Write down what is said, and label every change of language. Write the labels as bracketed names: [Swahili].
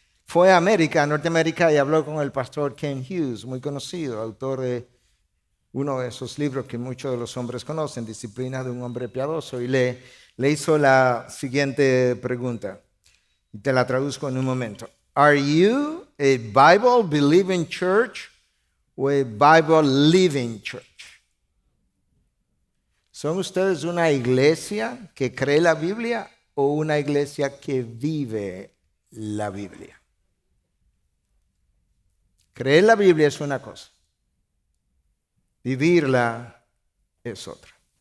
[Spanish] Fue a Norteamérica, y habló con el pastor Ken Hughes, muy conocido, autor de uno de esos libros que muchos de los hombres conocen, Disciplina de un hombre piadoso, y le hizo la siguiente pregunta, y te la traduzco en un momento. [English] Are you a Bible-believing church or a Bible-living church? [Spanish] ¿Son ustedes una iglesia que cree la Biblia o una iglesia que vive la Biblia? Creer la Biblia es una cosa, vivirla es otra.